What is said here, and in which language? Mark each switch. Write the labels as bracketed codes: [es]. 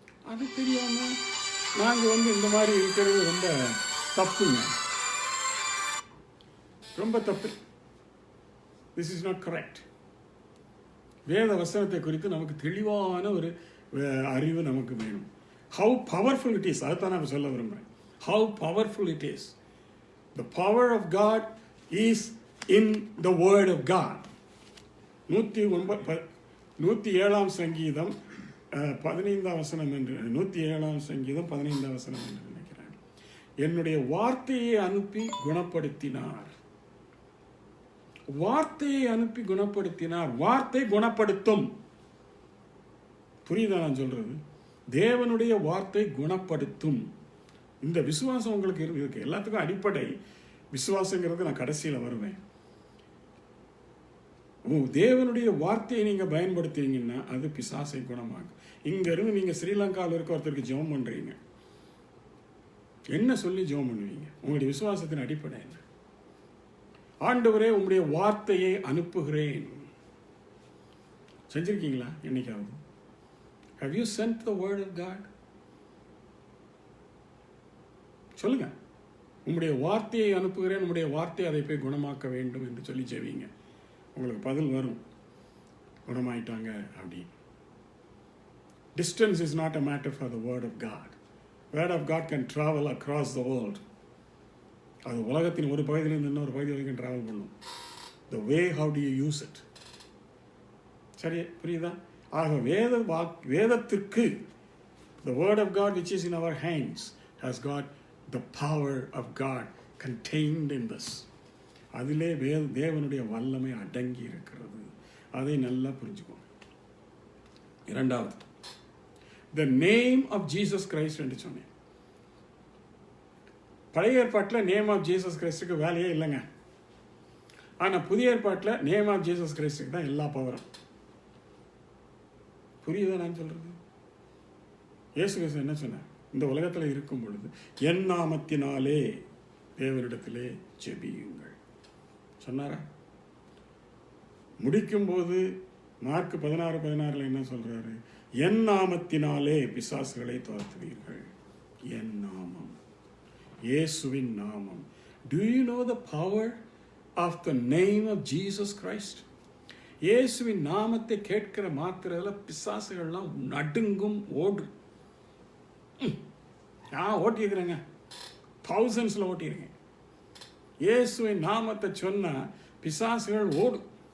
[ta] அது தெரியாம நாங்கள் இந்த மாதிரி இருக்கிறது ரொம்ப தப்புங்க, ரொம்ப தப்பு. [en] This is not correct. [ta] வேத வசனத்தை குறித்து நமக்கு தெளிவான ஒரு அறிவு நமக்கு வேணும். [en] how powerful it is, [ta] அதுதான் நான் சொல்ல விரும்புகிறேன். [en] How powerful it is. The power of God is in the word of God. [ta] 107ஆம் சங்கீதம் 15ஆம் வசனம் என்று 107ஆம் சங்கீதம் 15ஆம் வசனம் என்று நினைக்கிறேன். என்னுடைய வார்த்தையை அனுப்பி குணப்படுத்தினார். வார்த்தையை அனுப்பி குணப்படுத்தினார். வார்த்தை குணப்படுத்தும். புரியுதா நான் சொல்றது? தேவனுடைய வார்த்தை குணப்படுத்தும். இந்த விசுவாசம் உங்களுக்கு இருக்கு. எல்லாத்துக்கும் அடிப்படை விசுவாசங்கிறது நான் கடைசியில் வருவேன். தேவனுடைய வார்த்தையை நீங்கள் பயன்படுத்துவீங்கன்னா அது பிசாசை குணமாகும். இருந்து நீங்கள் ஸ்ரீலங்காவில் இருக்க ஒருத்தருக்கு ஜெபம் பண்ணுறீங்க, என்ன சொல்லி ஜெபம் பண்ணுவீங்க? உங்களுடைய விசுவாசத்தின் அடிப்படை என்ன? ஆண்டவரே, உங்களுடைய வார்த்தையை அனுப்புகிறேன். செஞ்சிருக்கீங்களா என்னைக்காவது? [en] Have you sent the word of God? [ta] சொல்லுங்க. உங்களுடைய வார்த்தையை அனுப்புகிறேன், உங்களுடைய வார்த்தை அதை போய் குணமாக்க வேண்டும் என்று சொல்லி ஜெபிங்க. உங்களுக்கு பதில் வரும், குணமாயிட்டாங்க அப்படி. [en] Distance is not a matter for the word of God. Word of God can travel across the world. [ta] அது உலகத்தின் ஒரு பகுதியிலிருந்து இன்னொரு பகுதி வரைக்கும் ட்ராவல் பண்ணும். [en] The way how do you use it. [ta] சரி, புரியுதா? ஆக வேதத்திற்கு [en] the word of God which is in our hands has got the power of God contained in this. [ta] அதிலே தேவனுடைய வல்லமை அடங்கி இருக்கிறது. அதை நல்லா புரிஞ்சுக்கோங்க. இரண்டாவது, [en] the name of Jesus Christ [ta] என்று சொன்னேன். பழைய ஏற்பாட்டில் நேம் ஆஃப் ஜீசஸ் கிரைஸ்டுக்கு வேலையே இல்லைங்க. ஆனால் புதிய ஏற்பாட்டில் நேம் ஆஃப் ஜீசஸ் கிரைஸ்டுக்கு தான் எல்லா பவரும். புரியுதா நான் சொல்றது? இயேசு கிறிஸ்து என்ன சொன்னார்? இந்த உலகத்தில் இருக்கும் பொழுது என் நாமத்தினாலே தேவனிடத்திலே ஜெபியுங்கள் சொன்னாரா? முடிக்கும் போது மார்க் 16:16 என்ன சொல்றாரு? என் நாமத்தினாலே பிசாசுகளை துரத்துவீர்கள். என் நாமம், இயேசுவின் நாமம். [en] Do you know the power of the name of Jesus Christ? [ta] இயேசுவின் நாமத்தை கேட்கிற மாத்திரத்தில் பிசாசுகள்லாம் நடுங்கும், ஓடும். ஓட்டியிருக்கிறேங்க, தௌசண்ட்ஸில் ஓட்டியிருக்கேன். இயேசுவின் நாமத்தை சொன்னால் பிசாசுகள் ஓடும்.